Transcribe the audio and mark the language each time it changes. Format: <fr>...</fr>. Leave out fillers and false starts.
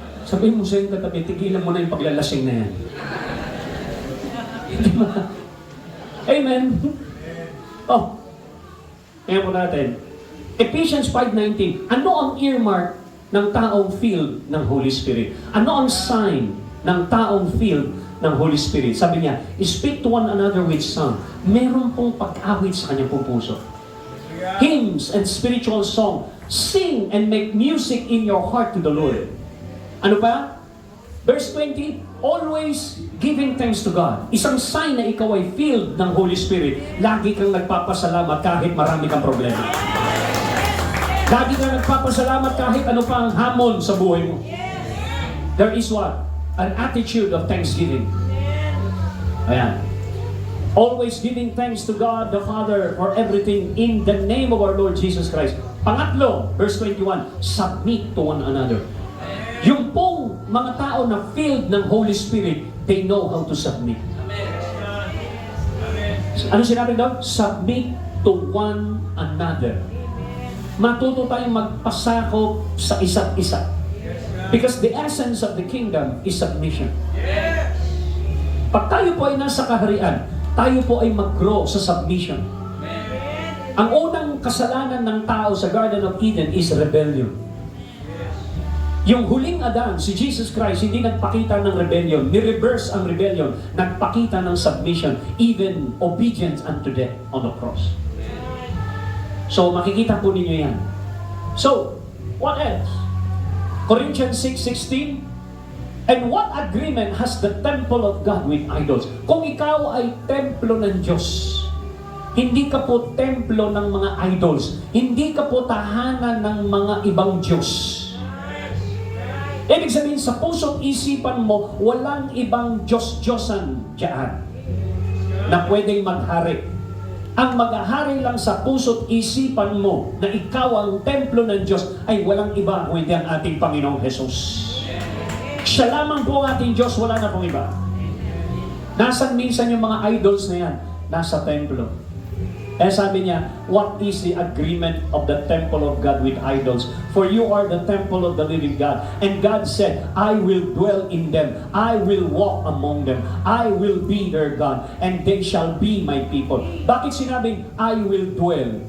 <tl>Sabihin mo sa iyong katabi, tigilan mo na yung paglalasing na yan. Hindi mo na. Amen. Oh. Ngayon po natin.</tl> <en>Ephesians 5:19.</en> <tl>Ano ang earmark ng taong filled ng Holy Spirit? Ano ang sign ng taong filled ng Holy Spirit? Sabi niya,</tl> <en>speak to one another with song.</en> <tl>Meron pong pag-awit sa kanyang puso.</tl> <en>Hymns and spiritual song. Sing and make music in your heart to the Lord.</en> <tl>Ano pa?</tl> <en>Verse 20, always giving thanks to God.</en> <tl>Isang sign na ikaw ay filled ng Holy Spirit. Lagi kang nagpapasalamat kahit marami kang problema. Lagi kang nagpapasalamat kahit ano pa ang hamon sa buhay mo.</tl> <en>There is what? An attitude of thanksgiving. Ayan. Always giving thanks to God the Father for everything in the name of our Lord Jesus Christ. Pangatlo, verse 21, submit to one another.</en> <tl>Yung pong mga tao na</tl> <en>filled ng Holy Spirit, they know how to submit.</en> <tl>Ano sinabi doon?</tl> <en>Submit to one another.</en> <tl>Matuto tayong magpasakop sa isa't isa.</tl> <en>Because the essence of the kingdom is submission.</en> <tl>Pag tayo po ay nasa kaharian, tayo po ay mag-grow sa submission. Ang unang kasalanan ng tao sa Garden of Eden</tl> <en>is rebellion.</en> <tl>Yung huling Adan, si Jesus Christ, hindi nagpakita ng rebellion, ni-reverse ang rebellion, nagpakita ng submission,</tl> <en>even obedience unto death on the cross.</en> <tl>So, makikita po ninyo yan.</tl> <en>So, what else? Corinthians 6:16, and what agreement has the temple of God with idols?</en> <tl>Kung ikaw ay templo ng Diyos, hindi ka po templo ng mga idols, hindi ka po tahanan ng mga ibang Diyos. Ibig sabihin, sa puso't isipan mo, walang ibang Diyos-Diyosan dyan na pwedeng maghari. Ang maghahari lang sa puso't isipan mo na ikaw ang templo ng Diyos ay walang iba kundi ang ating Panginoong Jesus. Siya lamang po ang ating Diyos, wala na pong iba. Nasaan minsan yung mga idols na yan? Nasa templo. Kaya sabi niya,</tl> <en>what is the agreement of the temple of God with idols? For you are the temple of the living God. And God said, I will dwell in them. I will walk among them. I will be their God. And they shall be my people.</en> <tl>Bakit sinabing,</tl> <en>I will dwell?</en>